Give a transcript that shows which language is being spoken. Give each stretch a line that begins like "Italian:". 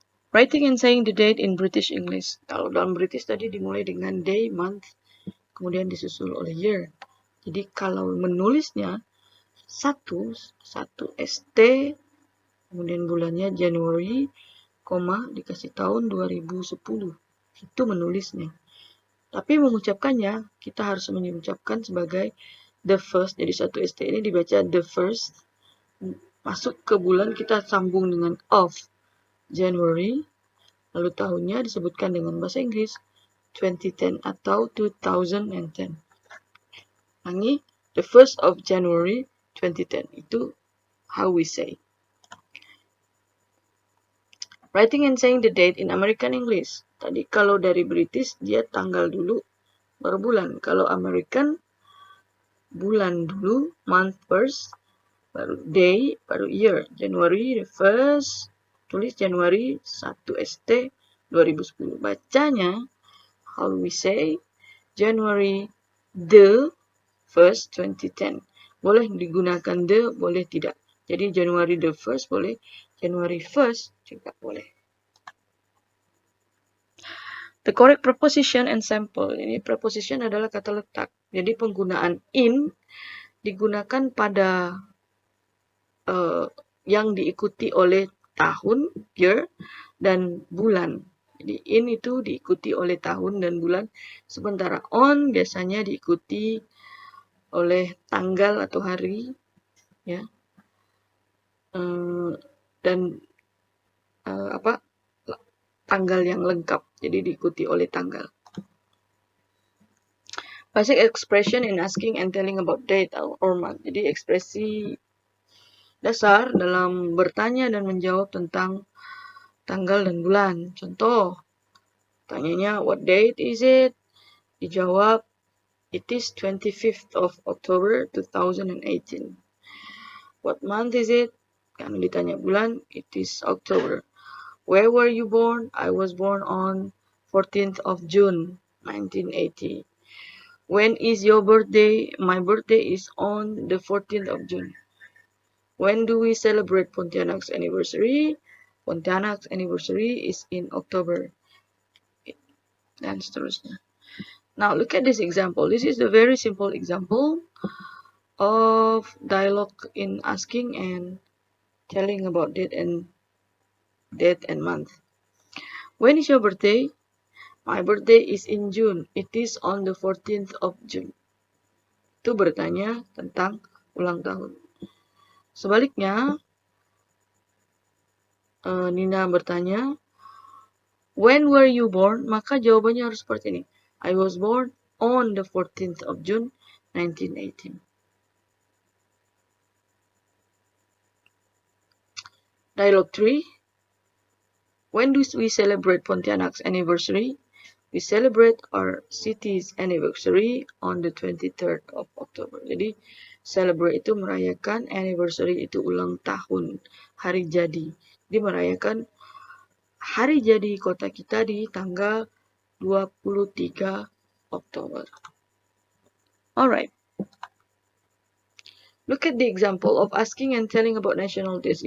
English: Writing and saying the date in British English.
Indonesian: Kalau dalam British tadi dimulai dengan day, month, kemudian disusul oleh year. Jadi kalau menulisnya satu ST, kemudian bulannya Januari, dikasih tahun 2010. Itu menulisnya. Tapi mengucapkannya, kita harus mengucapkan sebagai
English: the first.
Indonesian: Jadi satu ST ini dibaca
English: the first.
Indonesian: Masuk ke bulan kita sambung dengan
English: of January.
Indonesian: Lalu tahunnya disebutkan dengan bahasa Inggris 2010 atau 2010.
English: Ulangi, the first of January 2010. Itu how we say. Writing and saying the date in American English.
Indonesian: Tadi kalau dari British dia tanggal dulu baru bulan. Kalau American bulan dulu,
English: month first,
Indonesian: baru day, baru year.
English: January the first,
Indonesian: tulis Januari
English: 1 ST 2010. Bacanya how we say January the first 2010.
Indonesian: Boleh digunakan the, boleh tidak.
English: Jadi January the first boleh, January 1st juga boleh. The correct preposition and sample.
Indonesian: Ini preposition adalah kata letak. Jadi penggunaan in digunakan pada yang diikuti oleh tahun, year, dan bulan. Jadi in itu diikuti oleh tahun dan bulan. Sementara on biasanya diikuti oleh tanggal atau hari, ya. Dan tanggal yang lengkap, jadi diikuti oleh tanggal.
English: Basic expression in asking and telling about date or month.
Indonesian: Jadi ekspresi dasar dalam bertanya dan menjawab tentang tanggal dan bulan. Contoh, tanyanya
English: what date is it? Dijawab it is 25th of October 2018. What month is it?
Indonesian: Kan ditanya bulan,
English: it is October. Where were you born? I was born on 14th of June, 1980. When is your birthday? My birthday is on the 14th of June. When do we celebrate Pontianak's anniversary? Pontianak's anniversary is in October.
Indonesian: Dan seterusnya.
English: Now look at this example. This is a very simple example of dialogue in asking and telling about date and month. When is your birthday? My birthday is in June. It is on the 14th of June.
Indonesian: Itu bertanya tentang ulang tahun. Sebaliknya, Nina bertanya,
English: when were you born?
Indonesian: Maka jawabannya harus seperti ini.
English: I was born on the 14th of June, 1918. Dialogue 3. When do we celebrate Pontianak's anniversary? We celebrate our city's anniversary on the 23rd of October.
Indonesian: Jadi, celebrate itu merayakan, anniversary itu ulang tahun, hari jadi. Jadi, merayakan hari jadi kota kita di tanggal 23 Oktober.
English: Alright. Look at the example of asking and telling about national days.